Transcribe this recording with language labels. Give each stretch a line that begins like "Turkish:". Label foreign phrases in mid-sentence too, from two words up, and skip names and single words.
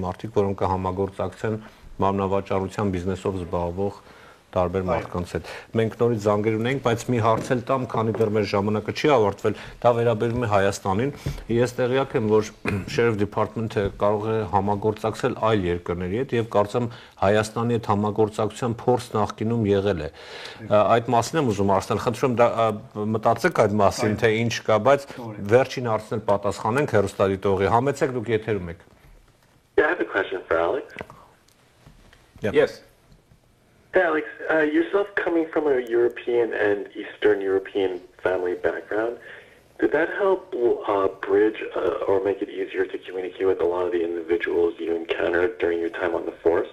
Armenian: մարդիկ, որոնք կհամագործակցեն մարմնավաճառության բիզնեսով զբաղվող տարբեր մարդկանց հետ։ Մենք նորից զանգեր ունենք, բայց մի հարց էլ տամ, քանի դեռ մեր ժամանակը չի ավարտվել, դա վերաբերում է Հայաստանին։ Ես տեղյակ եմ, որ Sheriff Department-ը կարող է համագործակցել այլ երկրների հետ եւ կարծեմ Հայաստանի հետ համագործակցության փորձ նախկինում եղել է։ Այդ մասին եմ ուզում ասել, խնդրում մտածեք այդ մասին, թե ինչ կա, բայց վերջին հարցն էլ պատասխանենք հեռուստադիտողի։ Համեցեք, դուք եթերում եք։
English: Yeah, I have a question for Alex. Yep. Yes. Hey, Alex, yourself coming from a European and Eastern European family background, did that help bridge or make it easier to communicate with a lot of the individuals you encountered during your time on the force?